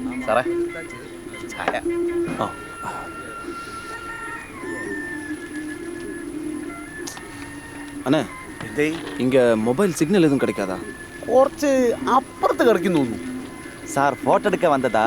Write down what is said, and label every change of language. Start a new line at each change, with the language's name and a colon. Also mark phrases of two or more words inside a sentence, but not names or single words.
Malayalam: സാറേ ചായ.
Tamil: ആ அண்ணே இங்கே மொபைல் சிக்னல் எதுவும் கிடைக்காதா?
Malayalam: കുറച്ച് അപ്പുറത്ത് കിടക്കുന്നു തോന്നുന്നു.
Tamil: சார் ஃபோட்டோ எடுக்க வந்ததா?